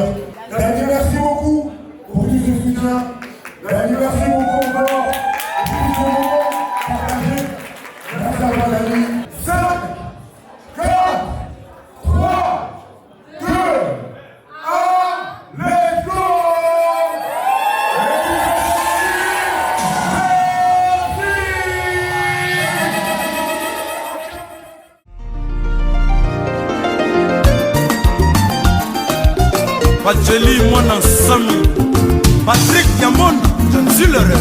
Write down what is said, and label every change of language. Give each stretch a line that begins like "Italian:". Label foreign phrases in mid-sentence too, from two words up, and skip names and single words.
French: Dani, merci beaucoup pour tout ce soutien. Dani, merci beaucoup encore pour tout ce moment partagé. Merci à toi, Dani. 5, 4, 3, 2, 1,
English: let's go! Pacheli mwana Sami Patrick Yamon Zilere